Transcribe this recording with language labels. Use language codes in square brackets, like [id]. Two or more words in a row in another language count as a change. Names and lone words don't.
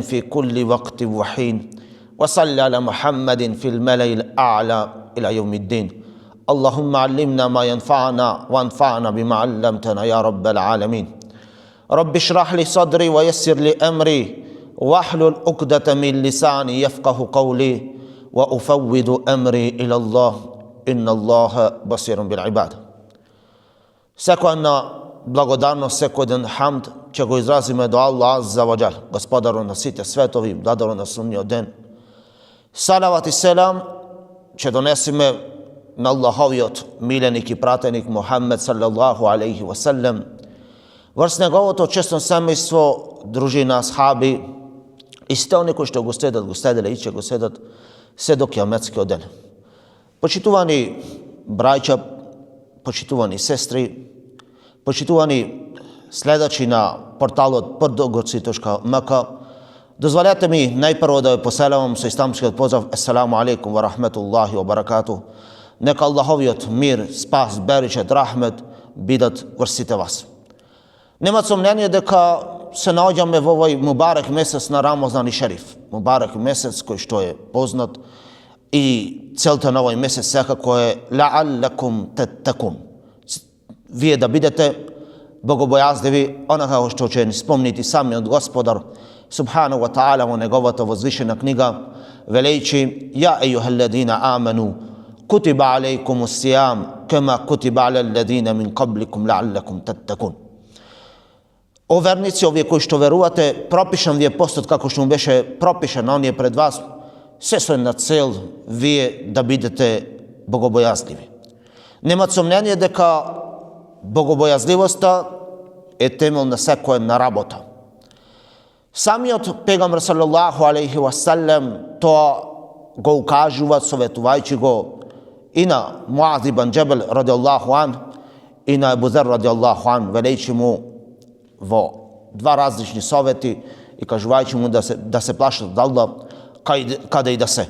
[ar] في كل وقت وحين وصل على محمد في الملأ الأعلى إلى يوم الدين اللهم علمنا ما ينفعنا وانفعنا بما علمتنا يا رب العالمين رب اشرح لي صدري ويسر لي أمري واحلل عقدة من لساني يفقه قولي وأفوض أمري إلى الله إن الله بصير بالعباد. [mk] Секоја благодарност, секој ден хамд ќе го изразиме до Аллах [ar] عز وجل, [mk] Господару на сите светови, владару на судниот ден. Салават и селам ќе донесеме на Аллаховиот миленик и пратеник Мухаммед [ar] صلى الله عليه وسلم, [mk] врз неговото честно семејство, дружина, асхаби и сите они кои што го следеле и ќе го следат се до кијаметскиот ден. Почитувани браќа, почитувани сестри, почитувани следачи на порталот prdogorci.mk, дозволете ми најпрво да ве поселавам со исламскиот поздрав [ar] السلام عليكم ورحمة الله وبركاته. [mk] Нека Аллаховиот мир, спас, беричет, рахмет бидат врз сите вас. Нема сомнение дека се наоѓаме во овој мубарек месец на Рамазан и Шериф. Мубарек месец кој што е познат и целта на овој месец секако е [ar] لعلكم تتقون. [mk] Вие да бидете богобојазливи, онака што ќе ни спомнити самиот Господар [ar] سبحانه وتعالى [mk] во неговата возвишена книга, велејќи: [ar] يا أيها الذين آمنوا كتب عليكم الصيام كما كتب على الذين من قبلكم لعلكم تتقون. [mk] О верници, овие кои што верувате, пропишан ви е постот како што му беше пропишан оние пред вас, се со една цел вие да бидете богобојазливи. Нема сомнение дека богобојазливоста е темел на секоја една работа. Самиот пегамбер [ar] صلى الله عليه وسلم [mk] тоа го укажува, советувајќи го и на Муаз ибн Џебел [ar] رضي الله عنه [mk] и на Ебу Зер [ar] رضي الله عنه, [mk] велејќи му во два различни совети и кажувајќи му да се плашат од Аллах каде и да се.